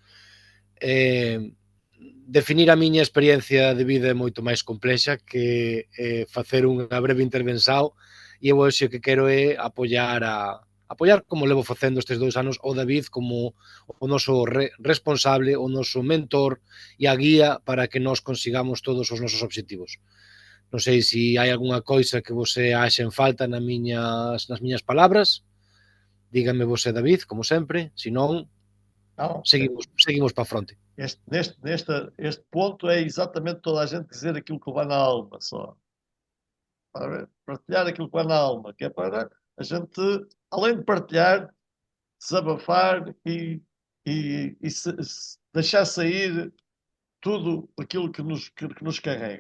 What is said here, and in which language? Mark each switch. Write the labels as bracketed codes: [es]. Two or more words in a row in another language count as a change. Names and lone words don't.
[gl] Definir a miña experiencia de vida é moito máis complexa que facer unha breve intervención e eu hoxe que quero é apoiar como levo facendo estes 2 anos o David como o noso responsable, o noso mentor e a guía para que nós consigamos todos os nosos obxectivos. Non sei se hai algunha coisa que você axe en falta nas miñas palabras. Dígame você, David, como sempre, se non, [pt] Não, [gl] seguimos para a fronte. [pt] Este ponto é exatamente toda a gente dizer aquilo que vai na alma só. Partilhar aquilo que vai na alma, que é para a gente, além de partilhar, desabafar e deixar sair tudo aquilo que nos carrega.